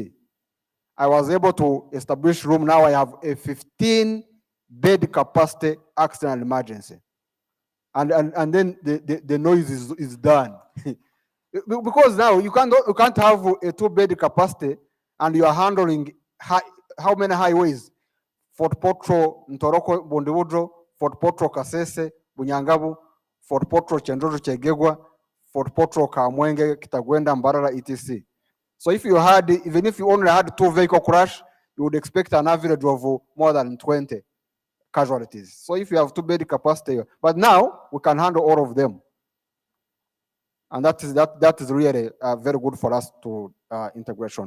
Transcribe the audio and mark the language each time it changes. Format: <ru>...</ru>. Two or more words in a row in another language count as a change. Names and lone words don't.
<en>I was able to establish room. Now I have a 15-bed capacity accident and emergency. And then the noise is done. Because now you can't have a 2-bed capacity and you are handling how many highways? Fort Portal, Ntoroko, Bondewudro, Fort Portal, Kasese, Bunyangabu, Fort Portal, Chendozo, Chegegwa, Fort Portal, Kamwenge, Kitagwenda, Mbarara, etc. So if you had, even if you only had 2 vehicle crash, you would expect an average of more than 20 casualties. So if you have 2-bed capacity, but now we can handle all of them. And that is really very good for us to integration.</en>